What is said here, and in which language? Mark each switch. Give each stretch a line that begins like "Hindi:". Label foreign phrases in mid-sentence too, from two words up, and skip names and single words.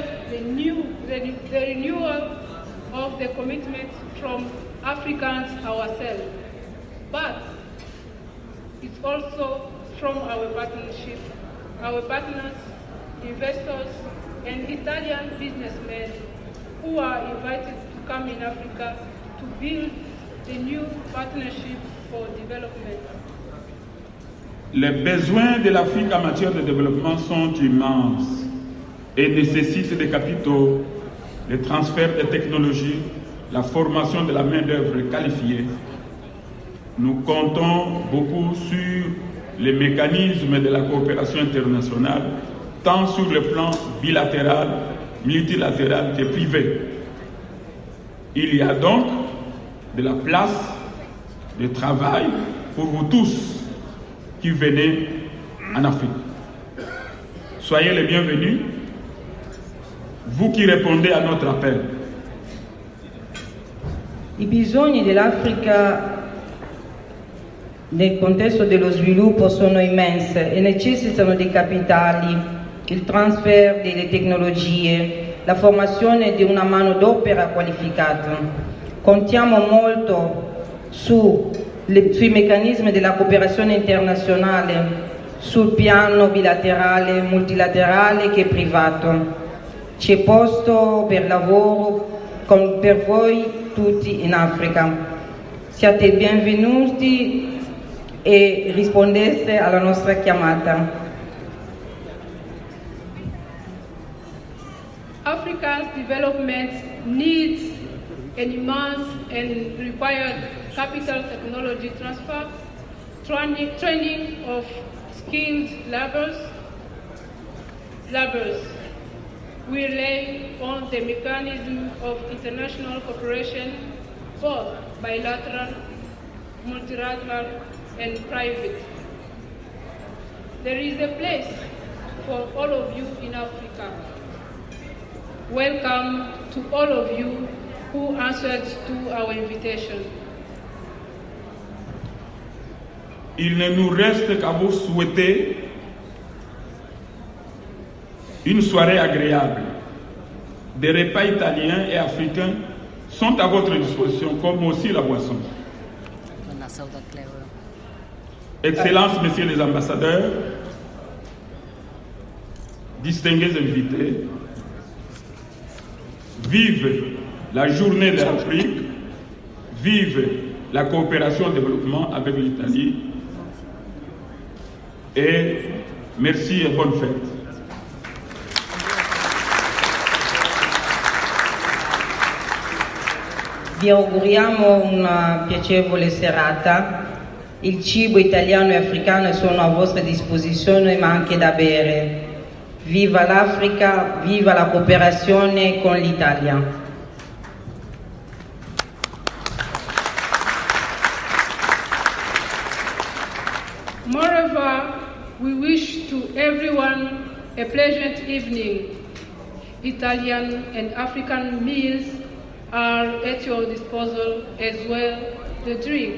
English: the renewal of the commitment from Africans ourselves, but it's also from our partnership, our partners, investors, and Italian businessmen who are invited to come in Africa to build the new partnership for development.
French: Les besoins de l'Afrique en matière de développement sont immenses et nécessitent des capitaux, le transfert des technologies, la formation de la main-d'œuvre qualifiée. Nous comptons beaucoup sur les mécanismes de la coopération internationale, tant sur le plan bilatéral, multilatéral que privé. Il y a donc de la place de travail pour vous tous qui venez en Afrique. Soyez les bienvenus, vous qui répondez à notre appel.
Italian: I bisogni dell'Africa nel contesto dello sviluppo sono immensi e necessitano di capitali, il transfer delle tecnologie, la formazione di una manodopera qualificata. Contiamo molto sui meccanismi della cooperazione internazionale, sul piano bilaterale, multilaterale che privato. C'è posto per lavoro per voi tutti in Africa. Siate benvenuti e rispondete alla nostra chiamata.
English: Africa's development needs an immense and required capital technology transfer, training of skilled laborers. We rely on the mechanism of international cooperation, both bilateral, multilateral, and private. There is a place for all of you in Africa. Welcome to all of you who answered to our invitation.
French: Il ne nous reste qu'à vous souhaiter une soirée agréable. Des repas italiens et africains sont à votre disposition, comme aussi la boisson. Excellences, messieurs les ambassadeurs, distingués invités, vive la journée de l'Afrique, vive la coopération et développement avec l'Italie et merci et bonne fête.
Italian: Vi auguriamo una piacevole serata. Il cibo italiano e africano sono a vostra disposizione, ma anche da bere. Viva l'Africa, viva la cooperazione con l'Italia.
English: Moreover, a pleasant evening. Italian and African meals are at your disposal, as well the drink.